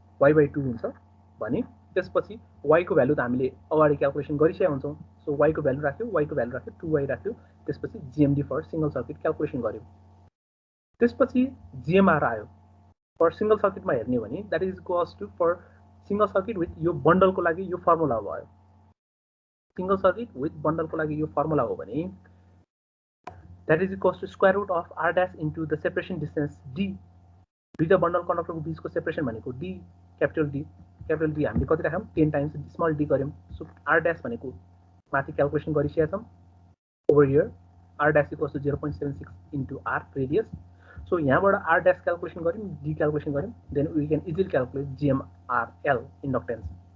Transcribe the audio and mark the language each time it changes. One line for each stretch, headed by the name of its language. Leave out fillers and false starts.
Nepali: y/2 हुन्छ भने त्यसपछि y को भ्यालु त हामीले अगाडि क्याल्कुलेसन गरिसकेका हुन्छौं सो y को भ्यालु राख्यो y को भ्यालु राख्यो 2y राख्यो त्यसपछि GMD for single circuit calculation गर्यो त्यसपछि GMR आयो फर सिंगल सर्किटमा हेर्ने भने that is equals to for single circuit with यो बन्डलको लागि यो फर्मुला भयो सिंगल सर्किट विथ बन्डलको लागि यो फर्मुला हो भने that is equals to square root of r dash into the separation distance d. दुईटा बन्डल कन्डक्टरको बीचको सेपरेसन भनेको d, क्यापिटल D हामीले कति राख्यौँ 10 टाइम्स स्मल d गर्यौँ. सो r dash भनेको माथि क्याल्कुलेसन गरिसकेका छौँ.
English: over here r dash equals to 0.76 into r radius.
Nepali: So यहाँबाट r dash क्याल्कुलेसन गर्यौँ, d क्याल्कुलेसन गर्यौँ, then we can easily calculate GMRL inductance.